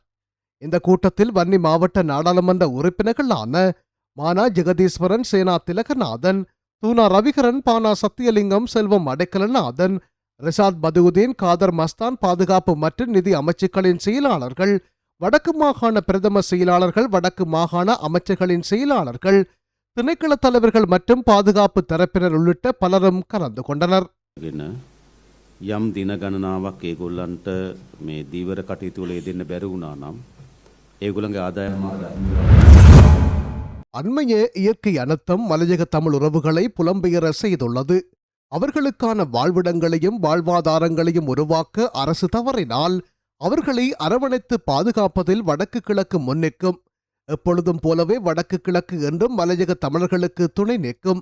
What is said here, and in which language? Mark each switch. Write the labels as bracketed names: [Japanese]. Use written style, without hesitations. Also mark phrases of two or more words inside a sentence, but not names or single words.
[Tamil] இந்த கூட்டத்தில் வன்னி மாவட்ட நாடாளுமன்ற உறுப்பினர்களான மானா ஜெகதீஸ்வரன், சேனா திலகநாதன், தூனா ரவிகரன், பானா சத்தியலிங்கம், செல்வம் அடைக்கலநாதன், ரிசாத் பதுவுதீன், காதர் மஸ்தான், பாதுகாப்பு மற்றும் நிதி அமைச்சுக்களின் செயலாளர்கள், வடக்கு மாகாண பிரதம செயலாளர்கள், வடக்கு மாகாண அமைச்சர்களின் செயலாளர்கள், திணைக்கள தலைவர்கள் மற்றும் பாதுகாப்பு தரப்பினர் உள்ளிட்ட பலரும் கலந்து கொண்டனர். [Sinhala] යම් දින ගණනාවක් ඒගොල්ලන්ට මේ දීවර කටයුතු වල යෙදෙන්න බැරි වුණා නම් ඒගොල්ලන්ගේ ආදායම [Tamil] அண்மைய இயற்கை அனர்த்தம் மலையக தமிழ் உறவுகளை புலம்பெயர செய்துள்ளது. அவர்களுக்கான வாழ்விடங்களையும் வாழ்வாதாரங்களையும் உருவாக்க அரசு தவறினால் அவர்களை அரவணைத்து பாதுகாப்பதில் வடக்கு கிழக்கு முன்னிற்கும். எப்பொழுதும் போலவே வடக்கு கிழக்கு என்றும் மலையக தமிழர்களுக்கு துணை நிற்கும்.